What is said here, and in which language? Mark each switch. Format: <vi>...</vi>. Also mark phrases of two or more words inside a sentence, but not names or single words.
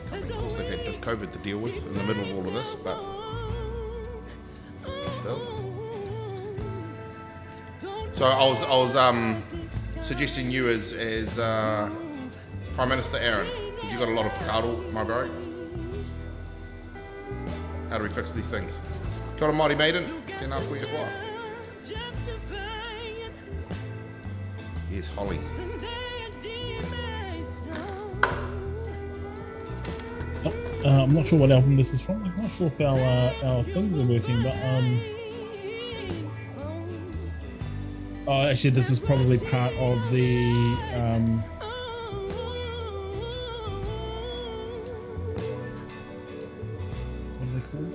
<en>I mean, of course they've had COVID to deal with in the middle of all of this, but still. So I was suggesting you as Prime Minister Aaron, because you got a lot of whakaaro, my bro. How do we fix these things?</en> <mi>Kia ora Māori maiden, tēnā koe e hoa.</mi> <en>Yes, Holly. I'm not sure what album this is from. I'm not sure if our things are working, but actually this is probably part of the what are they called?</en>